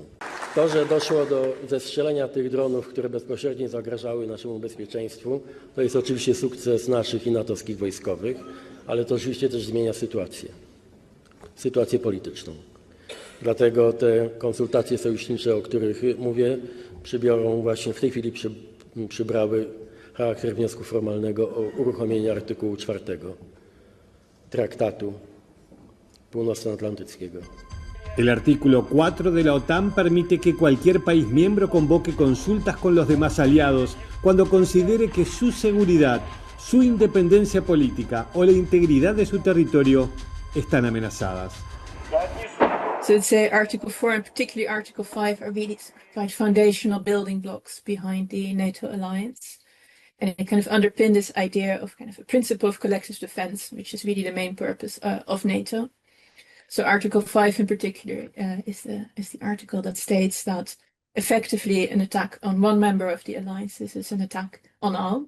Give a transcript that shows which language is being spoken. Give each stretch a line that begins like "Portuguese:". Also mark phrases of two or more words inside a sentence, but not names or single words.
Polish: To, że doszło do zestrzelenia tych dronów, które bezpośrednio zagrażały naszemu bezpieczeństwu, to jest oczywiście sukces naszych i natowskich wojskowych, ale to oczywiście też zmienia sytuację polityczną. Dlatego te konsultacje sojusznicze, o których mówię, przybiorą właśnie w tej chwili przybrały charakter wniosku formalnego o uruchomienie artykułu 4 Traktatu Północnoatlantyckiego.
Spanish: El artículo 4 de la OTAN permite que cualquier país miembro convoque consultas con los demás aliados cuando considere que su seguridad, su independencia política o la integridad de su territorio están amenazadas.
English: So I'd say Article 4 and particularly Article 5 are really quite foundational building blocks behind the NATO alliance. And it kind of underpin this idea of kind of a principle of collective defense, which is really the main purpose of NATO. So Article 5 in particular is the article that states that effectively an attack on one member of the alliance is an attack on all.